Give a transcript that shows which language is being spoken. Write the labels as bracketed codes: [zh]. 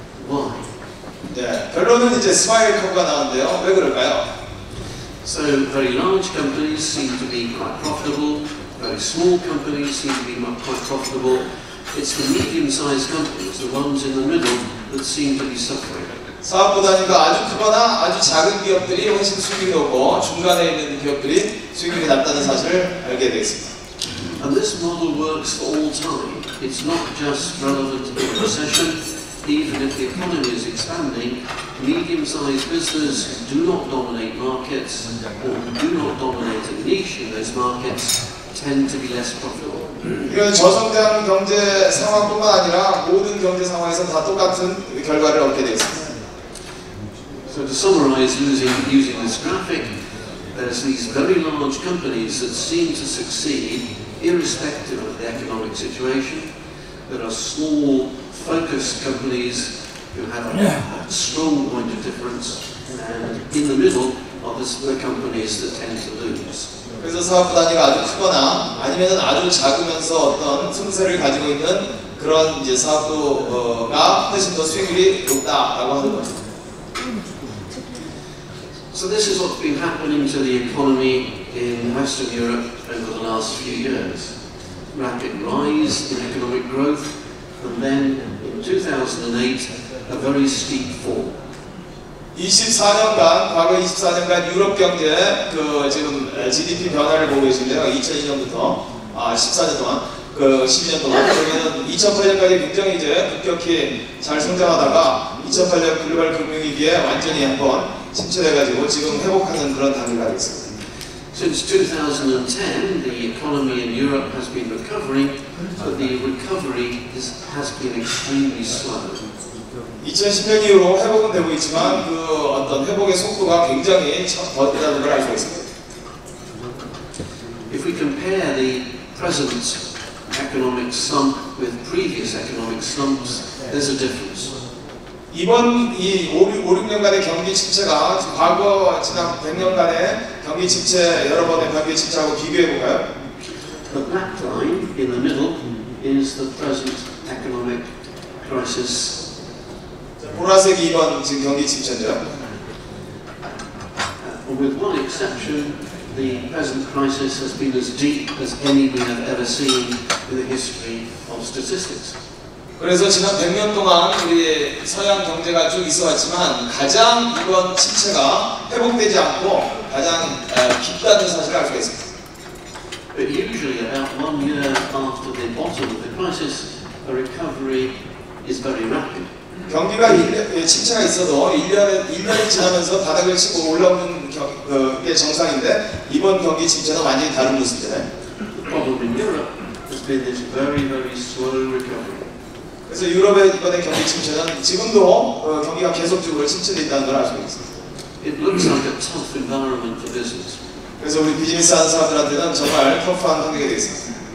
[en] Why? [ko] 네, 결론은 이제 스마일 커브가 나오는데요. 왜 그럴까요? [en] So very large companies seem to be quite profitable. Very small companies seem to be quite profitable. It's the medium-sized companies, the ones in the middle, that seem to be suffering. [ko] 사업부 단위가 아주 크거나 아주 작은 기업들이 훨씬 수익이 높고 중간에 있는 기업들이 수익률이 낮다는 사실을 알게 되겠습니다. [en] And this model works for all time. It's not just relevant in a recession. Even if the economy is expanding, medium-sized businesses do not dominate markets or do not dominate a niche in those markets tend to be less profitable. [ko] 이건 저성장 경제 상황뿐만 아니라 모든 경제 상황에서 다 똑같은 결과를 얻게 되어 있습니다. [en] So to summarize using this graphic, there's these very large companies that seem to succeed irrespective of the economic situation. There are small focused companies who have a strong point of difference, and in the middle are the companies that tend to lose. [ko] 그래서 사업 단위가 아주 크거나 아니면은 아주 작으면서 어떤 틈새를 가지고 있는 그런 이제 사업도가 훨씬 더 수익률이 높다라고 하는 거죠. [en] So this is what's been happening to the economy in Western Europe over the last few years. Rapid rise in economic growth, and then in 2008 a very steep fall. [ko] 24년간 과거 24년간 유럽 경제 그 지금 GDP 변화를 보고 계신데요. 2002년부터 14년 동안 그 12년 동안 그러면은 2008년까지 굉장히 이제 급격히 잘 성장하다가 2008년 글로벌 금융위기에 완전히 한번 침체돼가지고 지금 회복하는 그런 단계가 있습니다. [en] Since 2010, the economy in Europe has been recovering, but the recovery has been extremely slow. [ko] 2010년 이후로 회복은 되고 있지만 그 어떤 회복의 속도가 굉장히 더디다는 걸 알 수 있습니다. [en] If we compare the present economic slump with previous economic slumps, there's a difference. [ko] 이번 이 5, 6년간의 경기 침체가 과거 지난 100년간의 경기 침체 여러 번의 경기 침체하고 비교해 볼까요? [en] The black line in the middle is the present economic crisis. [ko] 보라색이 이번 지금 경기 침체인데요. [en] With one exception, the present crisis has been as deep as any we have ever seen in the history of statistics. [ko] 그래서 지난 100년 동안 우리 서양 경제가 쭉 있어왔지만 가장 이번 침체가 회복되지 않고 가장 깊다는 사실을 알 수가 있습니다. [en] But usually about 1 year after the bottom of the crisis, a recovery is very rapid. [ko] 경기가 침체가 있어도 1년이 지나면서 바닥을 치고 올라오는 게 정상인데 이번 경기 침체는 완전히 다른 모습이잖아요. [en] The problem in Europe has been this very, very slow recovery. [ko] 그래서 유럽의 이번에 경기 침체는 지금도 경기가 계속적으로 침체되어 있다는 걸 알 수 있습니다. [en] It looks like a tough environment for business. [ko] 그래서 우리 비즈니스 하는 사람들한테는 정말 터프한 환경이 되어 있습니다.